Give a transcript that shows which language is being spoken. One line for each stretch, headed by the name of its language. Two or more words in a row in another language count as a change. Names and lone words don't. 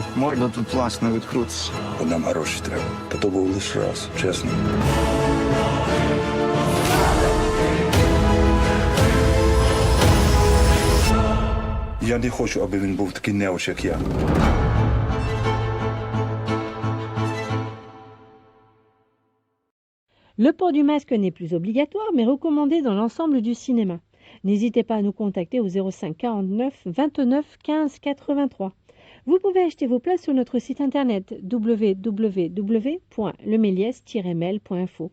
Ukrainian: Морда тут власне відкрутиться. Нам гроші треба. Та то був лише раз, чесно. Я не хочу, аби він був такий неуч, як я.
French: Le port du masque n'est plus obligatoire, mais recommandé dans l'ensemble du cinéma. N'hésitez pas à nous contacter au 05 49 29 15 83. Vous pouvez acheter vos places sur notre site internet www.leméliès-mail.info.